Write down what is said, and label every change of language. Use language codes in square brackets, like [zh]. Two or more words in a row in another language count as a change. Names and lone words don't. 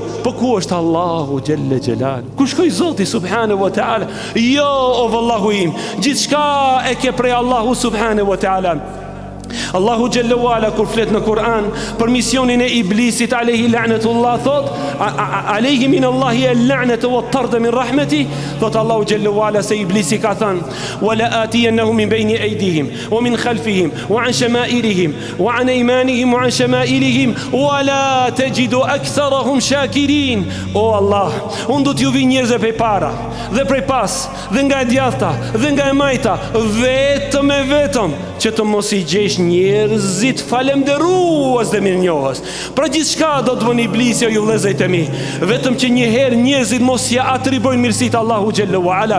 [sq] Po ku është Allahu [ar] جل جلاله? [sq] Ku shkoi Zoti [ar] سبحانه وتعالى? [sq] Jo o vallahu im, gjithçka e ke prej Allahu [ar] سبحانه وتعالى. [sq] Allahu xhelle wala kur flet në Kur'an për misionin e iblisit [ar] عليه لعنة الله, thot عليه من الله اللعنة والطرد من رحمته, [sq] thot Allahu xhelle wala se iblisi ka thënë [ar] ولآتينهم من بين أيديهم ومن خلفهم وعن شمائلهم وعن أيمانهم وعن شمائلهم ولا تجد أكثرهم شاكرين. [sq] O Allah, unë do t'ju vi njerëzve prej para dhe prej pas dhe nga e djathta dhe nga e majta, vetëm që të mos i gjesh njerëzit falemderues dhe mirënjohës. Pra gjithçka do të bën iblisi, o ju vëllezërit e mi, vetëm që një herë njerëzit mos ja atribojnë mirësitë Allahu [ar] جل وعلا.